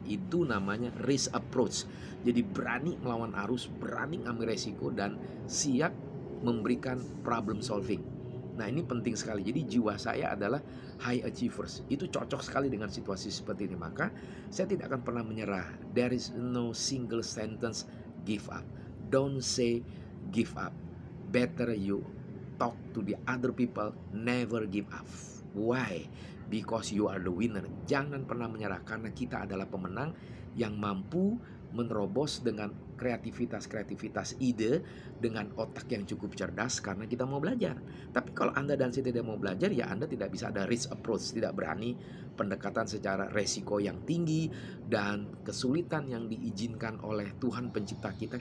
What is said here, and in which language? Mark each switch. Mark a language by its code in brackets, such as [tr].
[id] Itu namanya risk approach. Jadi berani melawan arus, berani ngambil resiko dan siap memberikan problem solving. Nah ini penting sekali. Jadi jiwa saya adalah high achievers. Itu cocok sekali dengan situasi seperti ini. Maka saya tidak akan pernah menyerah. [en] There is no single sentence give up. Don't say give up. Better you talk to the other people. Never give up. Why? Because you are the winner. [id] Jangan pernah menyerah karena kita adalah pemenang yang mampu menerobos dengan kreativitas ide, dengan otak yang cukup cerdas karena kita mau belajar. Tapi kalau Anda dan saya tidak mau belajar, ya Anda tidak bisa ada risk approach, tidak berani pendekatan secara resiko yang tinggi dan kesulitan yang diizinkan oleh Tuhan pencipta kita.